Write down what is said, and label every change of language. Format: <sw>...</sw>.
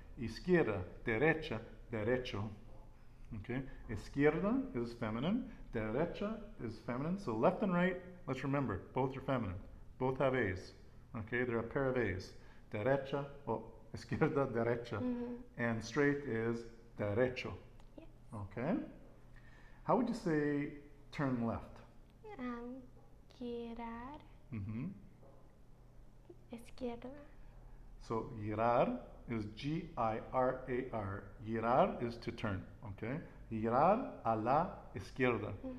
<es>Izquierda, derecha, derecho.</es> <en>Okay? Izquierda is feminine. Derecha is feminine. So left and right, let's remember, both are feminine. Both have A's. Okay? They're a pair of A's.</en> <es>Derecha, izquierda, derecha.</es> <en>And straight is derecho. Yes. Okay? How would you say turn left?</en> <es>Girar. Izquierda.</es> <en>So girar is G-I-R-A-R.</en> <es>Girar</es> <en>is to turn, okay?</en> <es>Girar a la izquierda.</es>